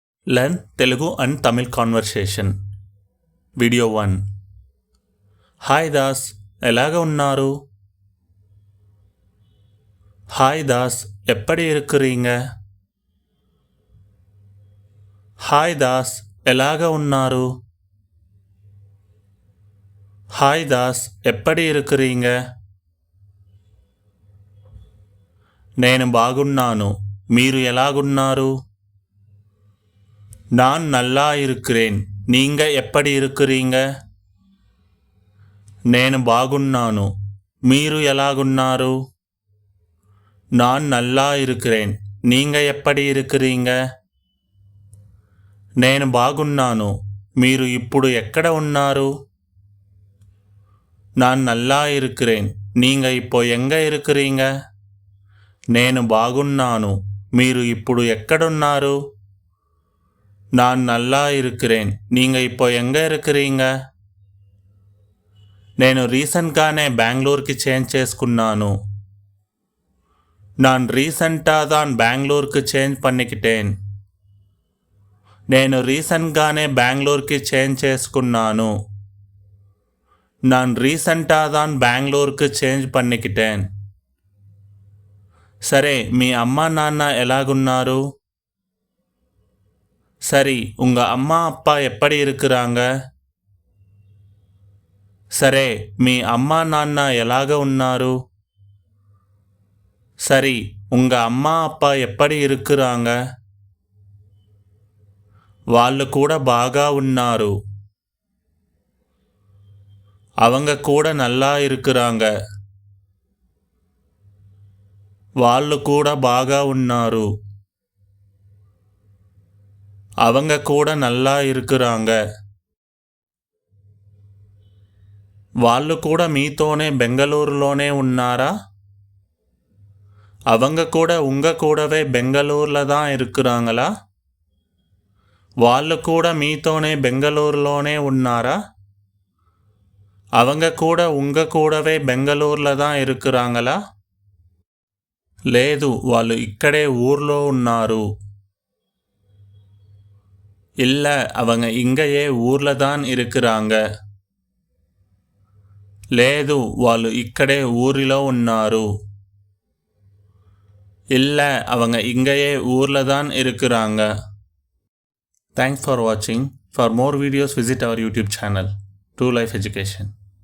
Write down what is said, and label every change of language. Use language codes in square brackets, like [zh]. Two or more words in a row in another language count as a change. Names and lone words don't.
[en] Learn Telugu and Tamil conversation. Video 1. [te] Hi Das, ఎలాగ ఉన్నారు? [ta] Hi Das, எப்படி இருக்கிறீங்க? [te] Hi Das, ఎలాగ ఉన్నారు? [ta] Hi Das, எப்படி இருக்கிறீங்க? [te] నేను బాగున్నాను, మీరు ఎలాగున్నారు? [ta] நான் நல்லா இருக்கிறேன், நீங்க எப்படி இருக்கிறீங்க? [te] నేను బాగున్నాను, మీరు ఎలాగున్నారు? [ta] நான் நல்லா இருக்கிறேன், நீங்க எப்படி இருக்கிறீங்க? [te] నేను బాగున్నాను, మీరు ఇప్పుడు ఎక్కడ ఉన్నారు? [ta] நான் நல்லா இருக்கிறேன், நீங்க இப்போ எங்க இருக்கிறீங்க? [te] నేను బాగున్నాను, మీరు ఇప్పుడు ఎక్కడున్నారు? [ta] நான் நல்லா இருக்கிறேன், நீங்க இப்போ எங்க இருக்கிறீங்க? [te] నేను రీసెంట్గానే బెంగళూరుకి చేంజ్ చేసుకున్నాను. [ta] நான் ரீசெண்டாக தான் பெங்களூருக்கு சேஞ்ச் பண்ணிக்கிட்டேன். [te] నేను రీసెంట్గానే బెంగళూరుకి చేంజ్ చేసుకున్నాను. [ta] நான் ரீசெண்டாக தான் பெங்களூருக்கு చేంజ్ பண்ணிக்கிட்டேன். [te] సరే, మీ అమ్మా నాన్న ఎలాగున్నారు? [ta] சரி, உங்க அம்மா அப்பா எப்படி இருக்கிறாங்க? [te] సరే, మీ అమ్మా నాన్న ఎలాగ ఉన్నారు? [ta] சரி, உங்க அம்மா அப்பா எப்படி இருக்கிறாங்க? [te] వాళ్ళు కూడా బాగా ఉన్నారు. [ta] அவங்க கூட நல்லா இருக்கிறாங்க. [te] వాళ్ళు కూడా బాగా ఉన్నారు. [ta] அவங்க கூட நல்லா இருக்கிறாங்க. [te] వాళ్ళు కూడా మీతోనే బెంగళూరులోనే ఉన్నారా? [ta] அவங்க கூட உங்க கூடவே பெங்களூரில் தான் இருக்கிறாங்களா? [te] వాళ్ళు కూడా మీతోనే బెంగళూరులోనే ఉన్నారా? [ta] அவங்க கூட உங்க கூடவே బెంగళూరులో தான் இருக்கிறாங்களா? [te] లేదు, వాళ్ళు ఇక్కడే ఊర్లో ఉన్నారు. [ta] இல்லை, அவங்க இங்கேயே ஊரில் தான் இருக்கிறாங்க. [te] లేదు, వాళ్ళు ఇక్కడే ఊరిలో ఉన్నారు. [ta] இல்லை, அவங்க இங்கேயே ஊரில் தான் இருக்கிறாங்க. [en] Thanks for watching. For more videos, visit our YouTube channel, True Life Education.